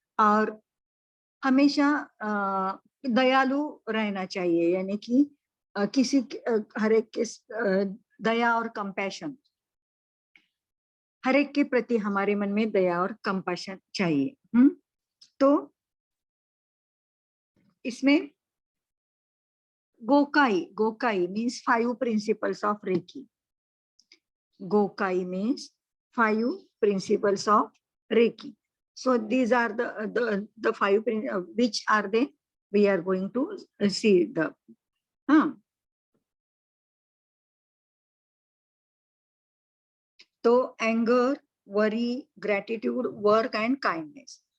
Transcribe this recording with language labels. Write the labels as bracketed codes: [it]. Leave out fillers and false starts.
[hi] और हमेशा दयालु रहना चाहिए, यानी कि हर एक के दया और कंपैशन, हर एक के प्रति हमारे मन में दया और कंपैशन चाहिए। तो इसमें [en] Gokai means 5 principles of reiki. Gokai means 5 principles of reiki. So these are the 5 which are they? We are going to see the तो anger, worry, gratitude, work and kindness.